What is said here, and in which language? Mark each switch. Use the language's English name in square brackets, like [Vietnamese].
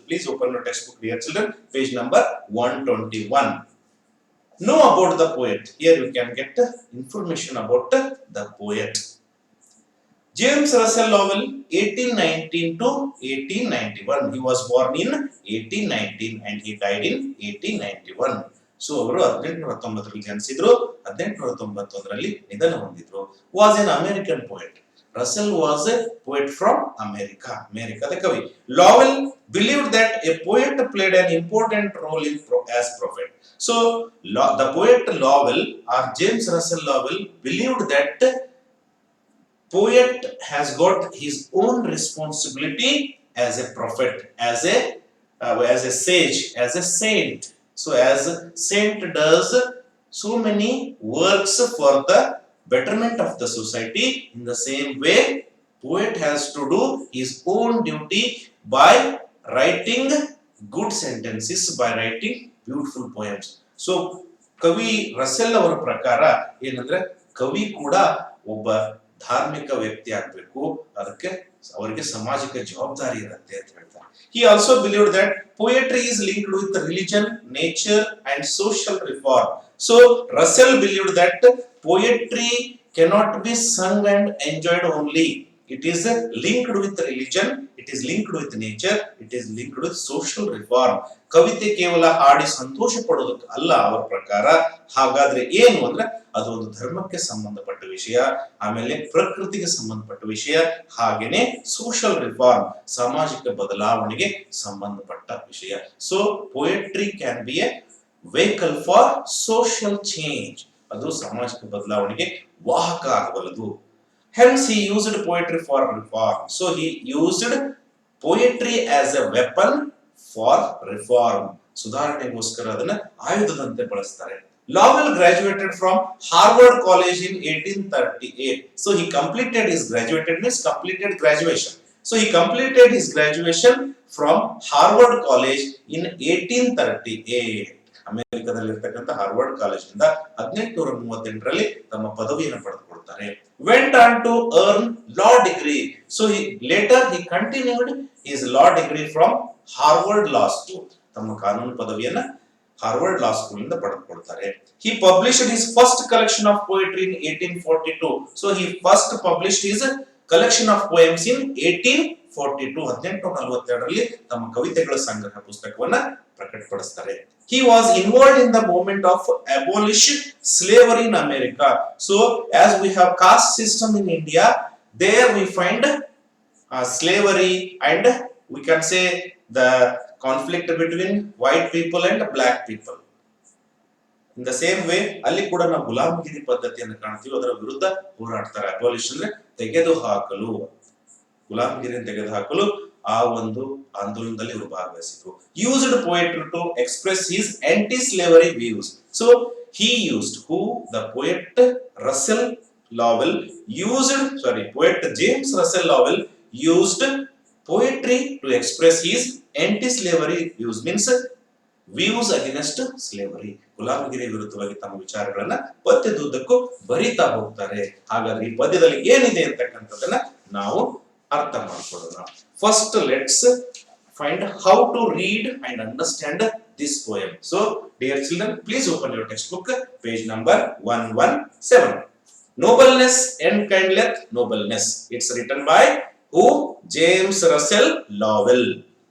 [English] Please open your textbook, dear children, page number 121. Know about the poet. Here you can get information about the poet. James Russell Lowell, 1819 to 1891. He was born in 1819 and he died in 1891. [Kannada] So ಅವರು 1819ರಲ್ಲಿ ಜನಿಸಿದ್ರು, 1891ರಲ್ಲಿ ನಿಧನ ಹೊಂದಿದ್ರು. [English] Was an American poet. Russell was a poet from America. [Kannada] ಅಮೆರಿಕದ ಕವಿ. [English] Lowell believed that a poet played an important role as prophet. So the poet Lowell or James Russell Lowell believed that poet has got his own responsibility as a prophet, as a sage, as a saint. So as a saint does so many works for the betterment of the society, in the same way poet has to do his own duty by writing good sentences, by writing beautiful poems. [Kannada] So ಕವಿ Russell ಅವರ ಪ್ರಕಾರ ಏನಂದ್ರೆ ಕವಿ ಕೂಡ ಒಬ್ಬ ಧಾರ್ಮಿಕ ವ್ಯಕ್ತಿ ಆಗಬೇಕು, ಅದಕ್ಕೆ ಅವರಿಗೆ ಸಾಮಾಜಿಕ ಜವಾಬ್ದಾರಿ ಇರುತ್ತೆ ಅಂತ ಹೇಳ್ತಾರೆ. [English] He also believed that poetry is linked with religion, nature and social reform. So Russell believed that poetry cannot be sung and enjoyed only. It is linked with religion, it is linked with nature, it is linked with social reform. [Kannada] ಕವಿತೆ ಕೇವಲ ಹಾಡಿ ಸಂತೋಷ ಪಡೋದಕ್ಕೆ ಅಲ್ಲ ಅವರ ಪ್ರಕಾರ. ಹಾಗಾದ್ರೆ ಏನು ಅಂದ್ರೆ ಅದು ಒಂದು ಧರ್ಮಕ್ಕೆ ಸಂಬಂಧಪಟ್ಟ ವಿಷಯ, ಆಮೇಲೆ ಪ್ರಕೃತಿಗೆ ಸಂಬಂಧಪಟ್ಟ ವಿಷಯ, ಹಾಗೇನೆ ಸೋಷಿಯಲ್ ರಿಫಾರ್ಮ್ ಸಾಮಾಜಿಕ ಬದಲಾವಣೆಗೆ ಸಂಬಂಧಪಟ್ಟ ವಿಷಯ. [English] So poetry can be a vehicle for social change. [Kannada] ಅದು ಸಾಮಾಜಿಕ ಬದಲಾವಣೆಗೆ ವಾಹಕ ಆಗಬಲ್ಲದು. [English] Hence he used poetry for reform. So he used poetry as a weapon for reform. [Kannada] ಸುಧಾರಣೆಗೋಸ್ಕರ ಅದನ್ನ ಆಯುಧದಂತೆ ಬಳಸ್ತಾರೆ. [English] Lowell graduated from Harvard College in 1838. So he completed his graduation. So he completed his graduation from Harvard College in 1838. [Kannada] ಅಮೆರಿಕದಲ್ಲಿರ್ತಕ್ಕಂಥ Harvard ಕಾಲೇಜಿನಿಂದ 1838ರಲ್ಲಿ ತಮ್ಮ ಪದವಿಯನ್ನು ಪಡೆದುಕೊಳ್ತಾರೆ. [English] Went on to earn law degree. So later he continued his law degree from Harvard Law School. [Kannada] ತಮ್ಮ ಕಾನೂನು ಪದವಿಯನ್ನ Harvard law school ಇಂದ ಪಡೆದುಕೊಳ್ತಾರೆ. [English] He published his first collection of poetry in 1842. So he first published his collection of poems in 1842. [Kannada] 1842ರಲ್ಲಿ ತಮ್ಮ ಕವಿತೆಗಳ ಸಂಗ್ರಹ ಪುಸ್ತಕವನ್ನ ಪ್ರಕಟಪಡಿಸ್ತಾರೆ. [English] He was involved in the movement of abolish slavery in America. So as we have caste system in India, there we find slavery, and we can say the conflict between white people and black people. In the same way, [Kannada] ಅಲ್ಲಿ ಕೂಡ ನಾವು ಗುಲಾಮಗಿರಿ ಪದ್ಧತಿಯನ್ನು ಕಾಣ್ತೀವಿ. ಅದರ ವಿರುದ್ಧ ಹೋರಾಡ್ತಾರೆ. Abolition ಅಂದ್ರೆ ತೆಗೆದುಹಾಕಲು, ಗುಲಾಮಗಿರಿಯನ್ನು ತೆಗೆದುಹಾಕಲು ಆ ಒಂದು ಆಂದೋಲನದಲ್ಲಿ ಇವರು ಭಾಗವಹಿಸಿದ್ರು. [English] Used poetry to express his anti-slavery views. So he used, the poet Russell Lowell poet James Russell Lowell used poetry to express his anti-slavery views, means views against slavery. [Kannada] ಗುಲಾಮಗಿರಿ ವಿರುದ್ಧವಾಗಿ ತಮ್ಮ ವಿಚಾರಗಳನ್ನ ಪದ್ಯದುದ್ದಕ್ಕೂ ಬರಿತಾ ಹೋಗ್ತಾರೆ. ಹಾಗಾದ್ರೆ ಈ ಪದ್ಯದಲ್ಲಿ ಏನಿದೆ ಅಂತಕ್ಕಂಥದ್ದನ್ನ ನಾವು ಅರ್ಥ ಮಾಡ್ಕೊಳ್ಳೋಣ. [English] First, let's find how to read and understand this poem. So, dear children, please open your textbook, page number 117. Nobleness enkindleth nobleness. It's written by who? James Russell Lowell.